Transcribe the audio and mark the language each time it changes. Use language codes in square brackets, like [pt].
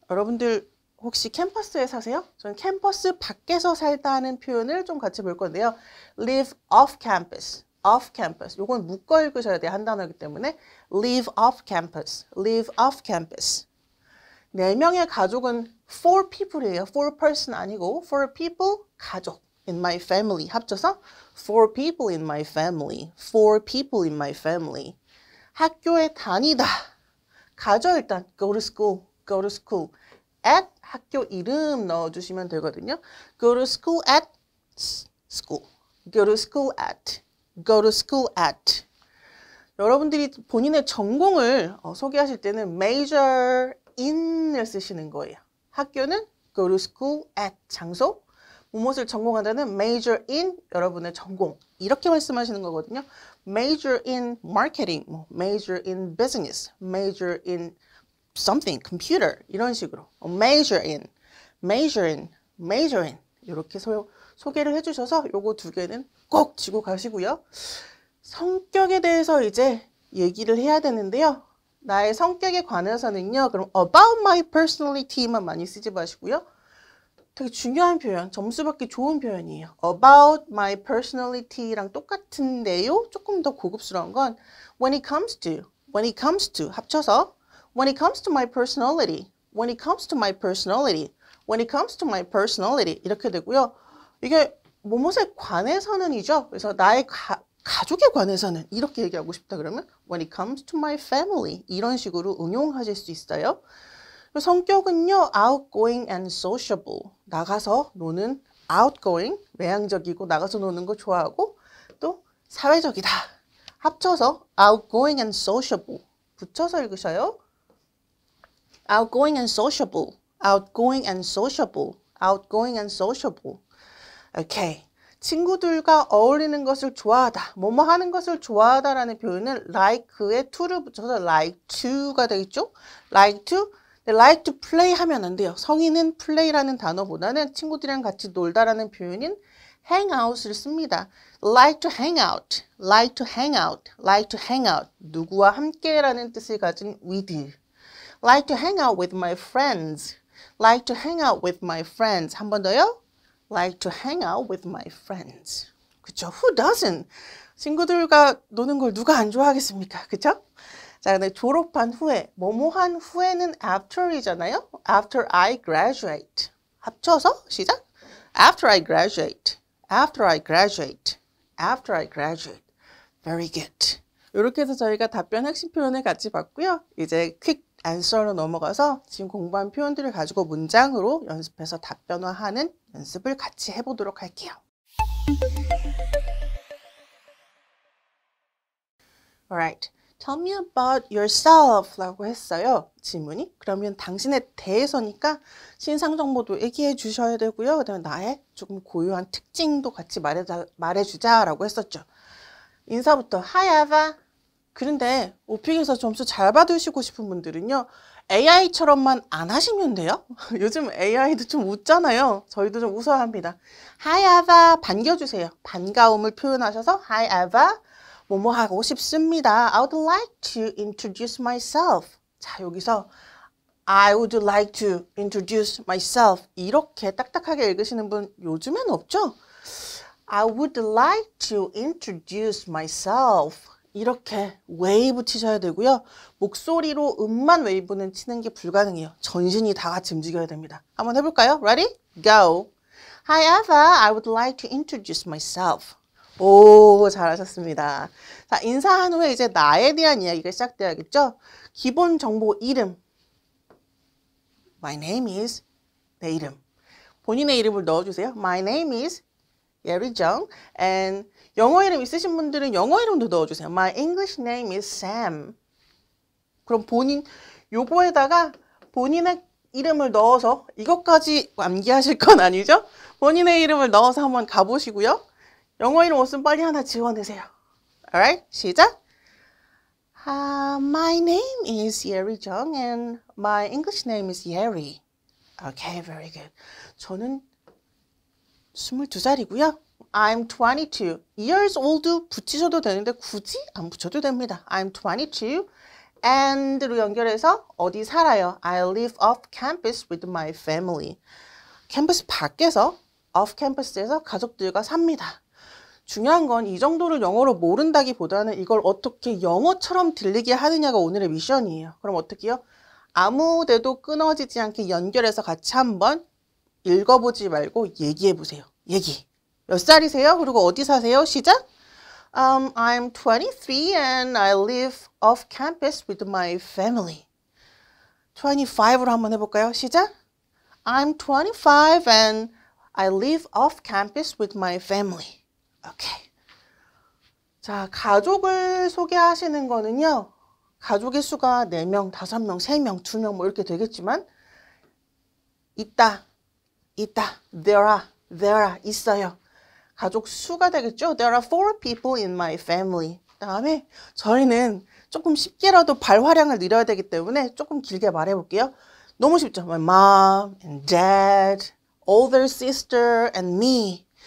[ko] 여러분들 혹시 캠퍼스에 사세요? 저는 캠퍼스 밖에서 살다는 표현을 좀 같이 볼 건데요. [en] Live off campus. off campus. [ko] 요건 묶어 읽으셔야 돼요. 한 단어이기 때문에. [en] live off campus. live off campus. [ko] 4명의 가족은 [en] 4 people [ko] 이에요. [en] 4 person [ko] 아니고 4 people, 가족. [en] in my family. [ko] 합쳐서 [en] 4 people in my family. 4 people in my family. [ko] 학교에 다니다. 가죠 일단. [en] go to school. go to school. at [ko] 학교 이름 넣어주시면 되거든요. [en] go to school at school. go to school at. go to school at. [ko] 여러분들이 본인의 전공을 소개하실 때는 [en] major in [ko] 을 쓰시는 거예요. 학교는 [en] go to school at [ko] 장소. 무엇을 전공한다는 [en] major in [ko] 여러분의 전공. 이렇게 말씀하시는 거거든요. [en] major in marketing, major in business, major in something, computer [ko] 이런 식으로 [en] major in, major in, major in [ko] 이렇게 소개를 해주셔서 요거 두 개는 꼭 쥐고 가시고요. 성격에 대해서 이제 얘기를 해야 되는데요. 나의 성격에 관해서는요. 그럼 [en] about my personality [ko] 만 많이 쓰지 마시고요. 되게 중요한 표현, 점수 받기 좋은 표현이에요. [en] about my personality [ko] 랑 똑같은데요. 조금 더 고급스러운 건 [en] when it comes to [ko] 합쳐서 [en] when it comes to my personality, when it comes to my personality, when it comes to my personality [ko] 이렇게 되고요. 이게 뭐뭐에 관해서는이죠. 그래서 나의 가족에 관해서는 이렇게 얘기하고 싶다 그러면 [en] when it comes to my family [ko] 이런 식으로 응용하실 수 있어요. 성격은요, [en] outgoing and sociable. [ko] 나가서 노는 [en] outgoing, [ko] 외향적이고 나가서 노는 거 좋아하고 또 사회적이다. [en] 합쳐서 outgoing and sociable. [ko] 붙여서 읽으셔요. [en] outgoing and sociable. outgoing and sociable. outgoing and sociable. 오케이. [ko] 친구들과 어울리는 것을 좋아하다. 뭐뭐 하는 것을 좋아하다라는 표현은 like에 to를 붙여서 [en] like to [ko] 가 되겠죠? [en] like to like to play [ko] 하면 안 돼요. 성인은 play라는 단어보다는 친구들이랑 같이 놀다라는 표현인 [en] hang out [ko] 을 씁니다. [en] like to hang out, like to hang out, like to hang out. [ko] 누구와 함께라는 뜻을 가진 with. [en] like to hang out with my friends, like to hang out with my friends. [ko] 한 번 더요. [en] like to hang out with my friends. [ko] 그쵸? [en] Who doesn't? [ko] 친구들과 노는 걸 누가 안 좋아하겠습니까? 그쵸? 자, 근데 졸업한 후에, 뭐뭐한 후에는 after이잖아요? [en] After I graduate. [ko] 합쳐서 시작. [en] After I graduate. After I graduate. After I graduate. Very good. [ko] 이렇게 해서 저희가 답변 핵심 표현을 같이 봤고요. 이제 퀵 answer로 넘어가서 지금 공부한 표현들을 가지고 문장으로 연습해서 답변화하는 연습을 같이 해보도록 할게요. [en] Alright. Tell me about yourself [ko] 라고 했어요. 질문이. 그러면 당신에 대해서니까 신상 정보도 얘기해 주셔야 되고요. 그 다음에 나의 조금 고유한 특징도 같이 말해주자라고 했었죠. 인사부터 [en] Hi Eva. [ko] 그런데 오픽에서 점수 잘 받으시고 싶은 분들은요. AI처럼만 안 하시면 돼요. 요즘 AI도 좀 웃잖아요. 저희도 좀 웃어야 합니다. [en] Hi Eva. [ko] 반겨주세요. 반가움을 표현하셔서 [en] Hi Eva. [ko] 뭐뭐 하고 싶습니다. [en] I would like to introduce myself. [ko] 자, 여기서 [en] I would like to introduce myself. [ko] 이렇게 딱딱하게 읽으시는 분 요즘엔 없죠? [en] I would like to introduce myself. [ko] 이렇게 웨이브 치셔야 되고요. 목소리로 음만 웨이브는 치는 게 불가능해요. 전신이 다 같이 움직여야 됩니다. 한번 해볼까요? [en] Ready? Go. Hi Eva, I would like to introduce myself. [ko] 오, 잘하셨습니다. 자, 인사한 후에 이제 나에 대한 이야기가 시작돼야겠죠? 기본 정보 이름. [en] My name is [ko] 내 이름. 본인의 이름을 넣어주세요. [en] My name is 예리정. [ko] And 영어 이름 있으신 분들은 영어 이름도 넣어주세요. [en] My English name is Sam. [ko] 그럼 본인 요거에다가 본인의 이름을 넣어서 이것까지 암기하실 건 아니죠? 본인의 이름을 넣어서 한번 가보시고요. 영어 이름 없으면 빨리 하나 지워내세요. Alright, 시작. [en] My name is Yeri Jung and my English name is Yeri. Okay, very good. [ko] 저는 22살이고요. [en] I'm 22 years old [ko] 붙이셔도 되는데 굳이 안 붙여도 됩니다. [en] I'm 22 and [ko] 로 연결해서 어디 살아요? [en] I live off campus with my family. [ko] 캠퍼스 밖에서 [en] off campus [ko] 에서 가족들과 삽니다. 중요한 건 이 정도를 영어로 모른다기보다는 이걸 어떻게 영어처럼 들리게 하느냐가 오늘의 미션이에요. 그럼 어떻게 해요? 아무 데도 끊어지지 않게 연결해서 같이 한번 읽어보지 말고 얘기해 보세요. 얘기. 몇 살이세요? 그리고 어디 사세요? 시작. [en] I'm 23 and I live off campus with my family. [ko] 25로 한번 해볼까요? 시작. [en] I'm 25 and I live off campus with my family. [ko] 오케이. 자, 가족을 소개하시는 거는요. 가족의 수가 4명, 5명, 3명, 2명 뭐 이렇게 되겠지만 있다. [en] There are, 있어요. [ko] 가족 수가 되겠죠. [en] There are 4 people in my family. [ko] 다음에 저희는 조금 쉽게라도 발화량을 늘려야 되기 때문에 조금 길게 말해볼게요. 너무 쉽죠. [en] My mom and dad, older sister and me.